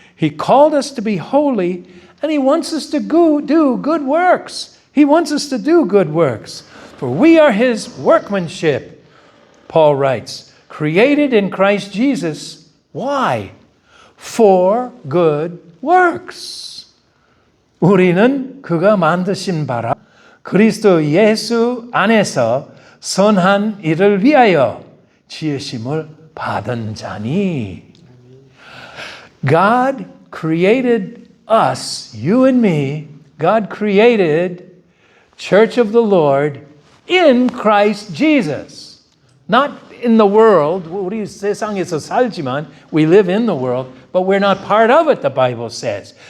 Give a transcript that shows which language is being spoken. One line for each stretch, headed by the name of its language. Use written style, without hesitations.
English: He called us to be holy, and He wants us to do good works. He wants us to do good works. For we are His workmanship, Paul writes, created in Christ Jesus. Why? For good works.
Korean: 우리는 그가 만드신 바라 그리스도 예수 안에서 선한 일을 위하여 지으심을 받은 자니.
English: God created us, you and me. God created Church of the Lord in Christ Jesus. Not in the world.
Korean: 우리 세상에서 살지만
English: we live in the world, but we're not part of it, the Bible says.